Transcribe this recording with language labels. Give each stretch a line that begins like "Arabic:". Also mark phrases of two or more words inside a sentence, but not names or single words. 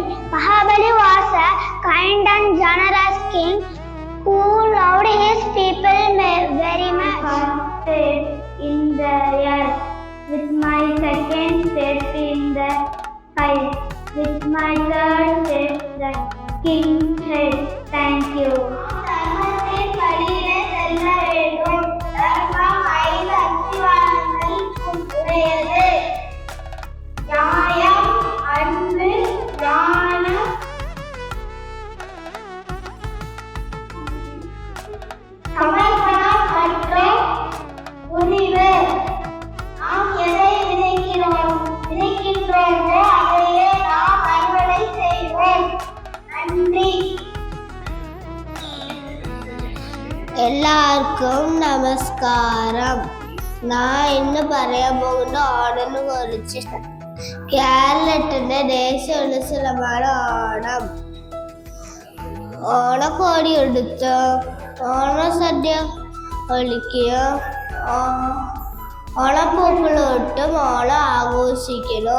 English: Mahabali was a kind and generous king who loved his people very much. First step in the earth, with my second step in the sky, with my third step the king's head. Thank you.
Tamil: நியாயம், அன்பு, ஞானம், சமர்ப்பணம் மற்றும் துணிவு. நாம் எதை விதைக்கின்றோமோ அதையே நாம் அறுவடை செய்வோம். நன்றி.
Malayalam: എല്ലാവർക്കും നമസ്കാരം. ഞാൻ ഇന്ന് പറയാൻ പോകുന്ന ഓണനെ കുറിച്ച്. കേരളത്തിന്റെ ദേശീയ ഉത്സവമാണ് ഓണം. ഓണക്കോടി എടുത്ത് ഓണസദ്യ ഒളിക്കുക, ഓണപ്പൂക്കളിട്ടും ഓണം ആഘോഷിക്കുന്നു.